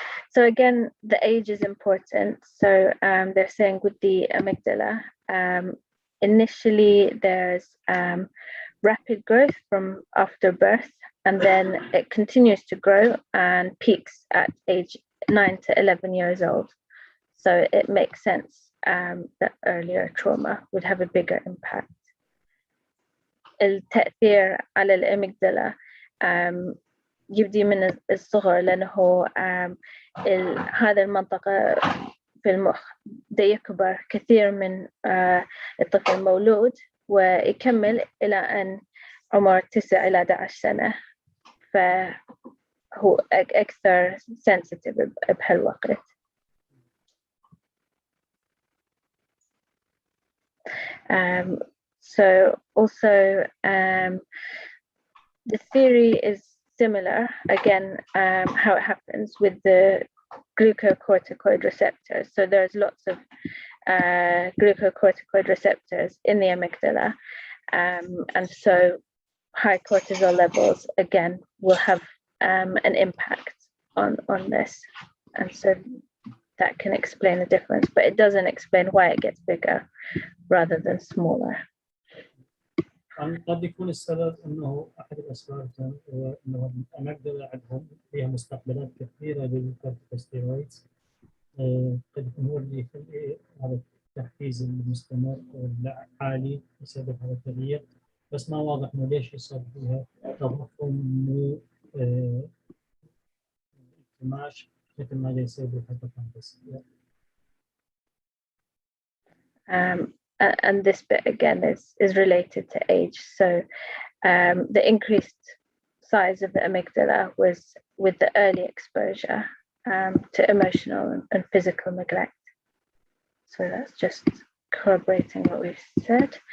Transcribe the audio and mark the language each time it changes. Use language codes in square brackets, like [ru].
[en] So again, the age is important. So they're saying with the amygdala, initially there's rapid growth from after birth, and then it continues to grow and peaks at age 9 to 11 years old. So it makes sense that earlier trauma would have a bigger impact. [ar] التأثير على الأميجدلا يبدي من الصغر، لأنه هذا المنطقة في المخ دا يكبر كثير من الطفل مولود ويكمل إلى أن عمر 9 إلى 11 سنة. فهو أكثر sensitive بهالوقت. [en] So also the theory is similar again, how it happens with the glucocorticoid receptors. So there's lots of glucocorticoid receptors in the amygdala, and so high cortisol levels again will have an impact on this, and so that can explain the difference, but it doesn't explain why it gets bigger rather than smaller. [ar] قد يكون السبب انه احد الاسباب هو انه الاميجدلا عندهم فيها مستقبلات كثيره للكورتيكوستيرويدز، قد يكون هو اللي يخلي هذا التحفيز المستمر والعالي بسبب هذا التغيير، بس ما واضح انه ليش يصير فيها تضخم مو انكماش مثل ما يصير بالهيبوكامبس. [en] And this bit again is related to age. So the increased size of the amygdala was with the early exposure to emotional and physical neglect. So that's just corroborating what we've said.